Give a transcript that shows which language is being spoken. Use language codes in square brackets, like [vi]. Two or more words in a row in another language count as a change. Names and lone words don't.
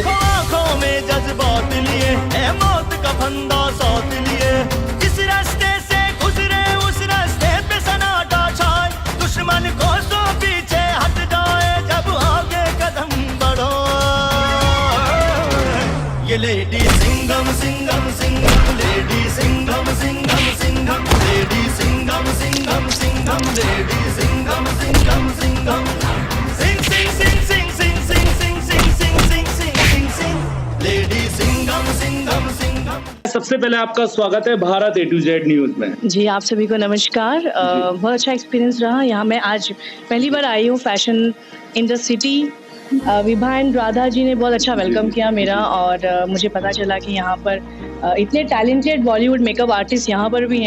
[hi] आंखों में जज्बात लिए, मौत का फंदा साथ लिए, जिस रास्ते से गुजरे उस रास्ते पे सन्नाटा छाए, दुश्मन को सो पीछे हट जाए जब आगे कदम बढ़ो। ये लेडी सिंघम सिंघम सिंघम, लेडी सिंघम सिंघम सिंघम, लेडी सिंघम सिंघम सिंघम, लेडी सिंघम सिंघम सिंघम, सिंग सिंग सिंग सिंग सिंग सिंग सिंग सिंग सिंग सिंग सिंग सिंग सिंग, लेडी सिंघम सिंघम सिंघम। सबसे पहले आपका स्वागत है भारत A to Z न्यूज में। जी, आप सभी को नमस्कार। बहुत अच्छा एक्सपीरियंस रहा यहाँ। मैं आज पहली बार आई हूँ फैशन इन द सिटी। विभा एंड राधा जी ने बहुत अच्छा वेलकम किया मेरा, और मुझे पता चला कि यहाँ पर इतने [en] talented Bollywood makeup artist [hi] यहाँ पर भी हैं।